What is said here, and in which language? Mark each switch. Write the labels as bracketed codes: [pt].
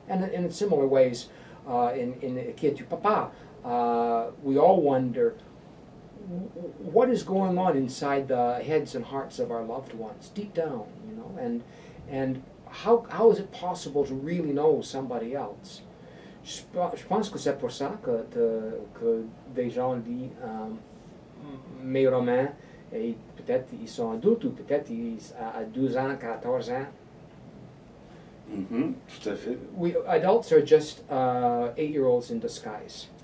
[en] And in similar ways, in Qui es-tu papa, we all wonder what is going on inside the heads and hearts of our loved ones, deep down, you know, and how is it possible to really know somebody else? [fr] Je pense que c'est pour ça que des gens lisent mes romans et peut-être ils sont adultes ou peut-être à 12 ans, 14 ans. Mm-hmm, tout à fait. [en] Adults are just 8-year-olds in disguise.